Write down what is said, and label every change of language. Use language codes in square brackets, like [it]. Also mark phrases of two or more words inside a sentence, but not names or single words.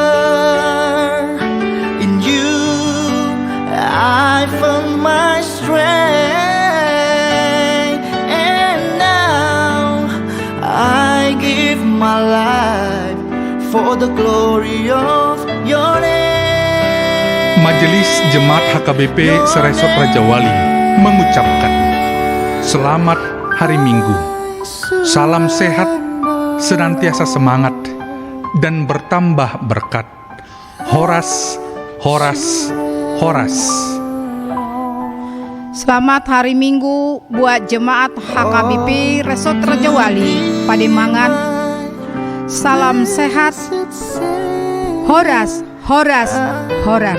[en] In you I found my strength, and now I give my life for the glory of your name. [id] Majelis Jemaat HKBP Seresot Raja Wali mengucapkan Selamat Hari Minggu. Salam sehat, senantiasa semangat, dan bertambah berkat. [bts] Horas, horas, horas. [id] Selamat hari Minggu buat jemaat HKBP Resort Raja Wali Pademangan. Salam sehat. [bts] Horas, horas, horas.